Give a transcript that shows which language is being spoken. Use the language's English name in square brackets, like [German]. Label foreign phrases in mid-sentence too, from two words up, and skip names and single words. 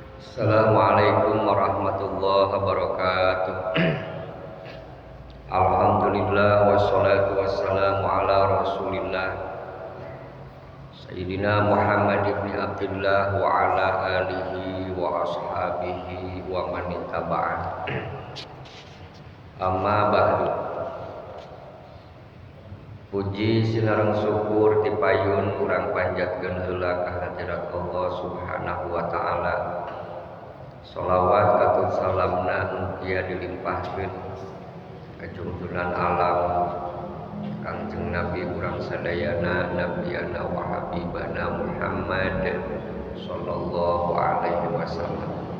[Arabic] السلام عليكم ورحمة الله وبركاته. الحمد لله والصلاة والسلام على رسول الله سيدنا محمد بن عبد الله وعلى آله وأصحابه ومن اتبعه. أما بعد. [Sundanese] Puji sinareng syukur tipayun urang panjatkeun heula ka hadirat Allah [Arabic] سبحانه وتعالى. [Sundanese] Sholawat katut salamna mugia dilimpahkeun ka junjungan alam Kangjeng Nabi urang sadayana [Arabic] نبينا وحبيبنا محمد صلى الله عليه وسلم.